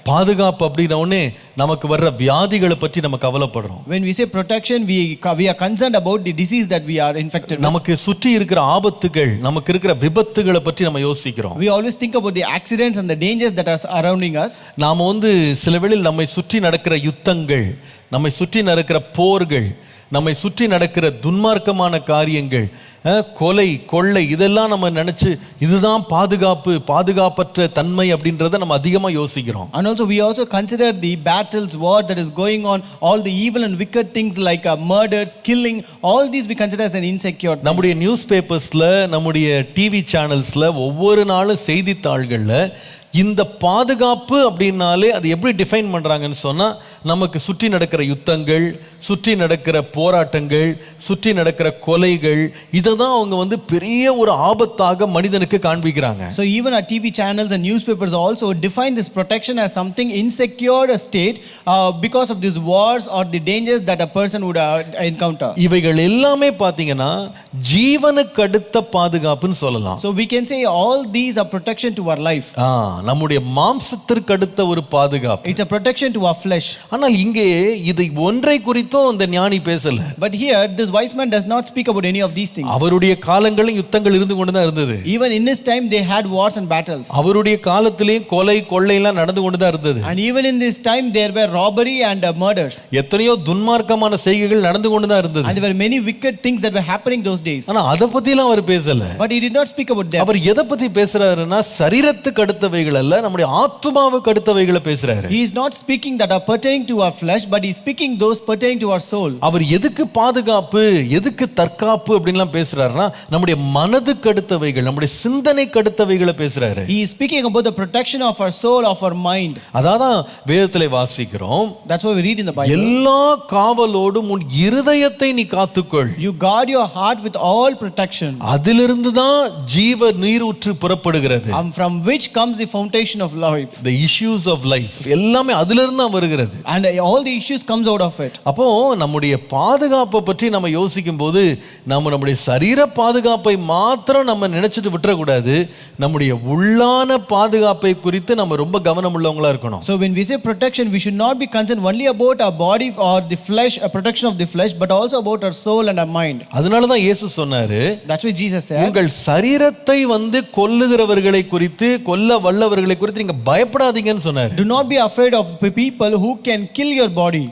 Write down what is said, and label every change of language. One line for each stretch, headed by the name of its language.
Tamil: பாதுகாப்பு அப்படின்ன உடனே நமக்கு வர்ற வியாதிகளை பற்றி நம்ம கவலைப்படுறோம்.
English: When we say protection, we are concerned about the disease that we are infected with.
Tamil: நமக்கு சுற்றி இருக்கிற ஆபத்துகள், நமக்கு இருக்கிற விபத்துகளை பற்றி நம்ம யோசிக்கிறோம்.
English: We always think about the accidents and the dangers that are surrounding us.
Tamil: நாம சில வேளையில் நம்மை சுற்றி நடக்கிற யுத்தங்கள், நம்மை சுற்றி நடக்கிற போர்கள், நம்மை சுற்றி நடக்கிற துன்மார்க்கமான காரியங்கள், கொலை கொள்ளை, இதெல்லாம் நம்ம நினைச்சு இதுதான் பாதுகாப்பற்ற தன்மை அப்படின்றத நம்ம அதிகமாக யோசிக்கிறோம்.
English: And also we also consider the battles, war that is going on, all the evil and wicked things like murders, killing, all these we consider as an insecure thing.
Tamil: நம்முடைய நியூஸ் பேப்பர்ஸ்ல, நம்முடைய டிவி சேனல்ஸ்ல, ஒவ்வொரு நாளும் செய்தித்தாள்கள்ல இந்த பாதுகாப்பு அப்படின்னாலே அது எப்படி define பண்றாங்கன்னு சொன்னா, நமக்கு சுற்றி நடக்கிற யுத்தங்கள், சுற்றி நடக்கிற போராட்டங்கள், சுற்றி நடக்கிற கொலைகள், இதை தான் அவங்க பெரிய ஒரு ஆபத்தாக மனிதனுக்கு காண்பிக்கிறாங்க.
English: So even our TV channels and newspapers also define this protection as something insecure state because of these wars or the dangers that a person would encounter.
Tamil: இவைகள் எல்லாமே பாத்தீங்கன்னா ஜீவனுக்கு அடுத்த பாதுகாப்புன்னு சொல்லலாம்.
English: So we can say all these are protection to our life.
Tamil: நம்முடைய மாம்சத்திற்கு அடுத்த ஒரு பாதுகாப்பு.
English: It's a protection to our flesh.
Tamil: ஆனால் இங்கே இதை ஒன்றை குறித்தும் இந்த ஞானி பேசல.
English: But here this wise man does not speak about any of these things.
Tamil: அவருடைய காலங்களில் யுத்தங்கள் இருந்து கொண்டு தான் இருந்தது.
English: Even in his time they had wars and battles.
Tamil: அவருடைய காலத்திலேயும் கொலை கொள்ளை எல்லாம் நடந்து கொண்டு தான் இருந்தது.
English: And even in this time there were robbery and murders.
Tamil: எத்தனையோ துன்மார்க்கமான செய்கைகள் நடந்து கொண்டு தான் இருந்தது.
English: And there were many wicked things that were happening those days.
Tamil: ஆனா அத பத்தி எல்லாம் அவர் பேசல.
English: But he did not speak about them.
Tamil: அவர் எதை பத்தி பேசுறாருன்னா சரீரத்துக்கு அடுத்தவைகள் அல்ல, நம்முடைய ஆத்துமாவுக்கு அடுத்தவைகளை பேசுறாரு.
English: He is not speaking that are pertaining to our flesh, but he is speaking those pertaining to our soul.
Tamil: அவர் எதுக்கு பாதுகாப்பு, எதுக்கு தற்காப்பு அப்படின்லாம் பேசுறாருன்னா நம்முடைய மனதுக்கு அடுத்தவைகள், நம்முடைய சிந்தனைக்கு அடுத்தவைகளை பேசுறாரு.
English: He is speaking about the protection of our soul, of our mind.
Tamil: அதான் வேதத்திலே வாசிக்கிறோம்.
English: That's what we read in the Bible.
Tamil: எல்லா காவலோடும் உன் இருதயத்தை நீ காத்துக்கொள்.
English: You guard your heart with all protection.
Tamil: அதிலிருந்து தான் ஜீவ நீரூற்று புறப்படுகிறது.
English: From which comes the foundation of life. The issues of life
Tamil: எல்லாமே அதிலிருந்து தான் வருகிறது.
English: And all the issues comes out of it.
Tamil: அப்போ நம்முடைய பாதுகாப்பை பற்றி நம்ம யோசிக்கும் போது நம்முடைய சரீர பாதுகாப்பை மாத்திரம் நம்ம நினைச்சிட்டு விட்டுற கூடாது. நம்முடைய உள்ளான பாதுகாப்பை குறித்து நம்ம ரொம்ப கவனம் உள்ளவங்களா இருக்கணும்.
English: So when we say protection, we should not be concerned only about our body or the flesh, a protection of the flesh, but also about our soul and our mind.
Tamil: அதனால தான் இயேசு சொன்னாரு,
English: that's why Jesus said,
Tamil: உங்கள் சரீரத்தை கொல்லுகிறவர்களை குறித்து, கொல்ல வல்லவர்களை குறித்து நீங்க பயப்படாதீங்கன்னு சொன்னாரு.
English: Do not be afraid of the people who can kill your body.